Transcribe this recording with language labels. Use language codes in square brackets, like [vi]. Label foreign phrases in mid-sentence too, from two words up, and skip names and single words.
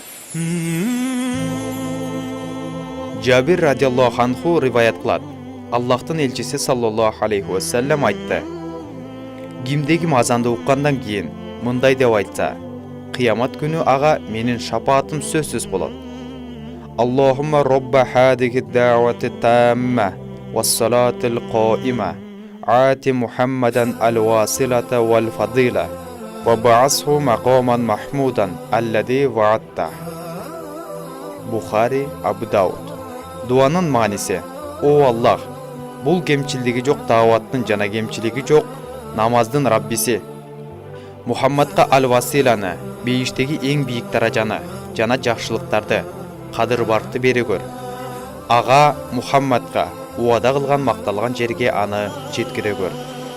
[ky] Жабир [ar] رضي الله عنه [ky] риваят кылат. Аллахтын элчиси [ar] صلى الله عليه وسلم [ky] айтты. Кимде-ким азанды уккандан кийин мындай деп айтса, кыямат күнү ага менин шапаатым сөзсүз болот. [ar] اللهم رب هذه الدعوة التامة والصلاة القائمة آت محمدا الوسيلة والفضيلة وابعثه مقاما محمودا الذي وعدته. [ky] Бухари, Абу Дауд. Дуанын мааниси: О Аллах, бул кемчилдиги жок дааваттын жана кемчилиги жок намаздын Раббиси. Мухаммадка ал-василаны, бейиштеги эң бийик даражаны жана жакшылыктарды, кадыр баркты беригөр. Ага Мухаммадка уада кылган макталган жерге аны жеткире көр.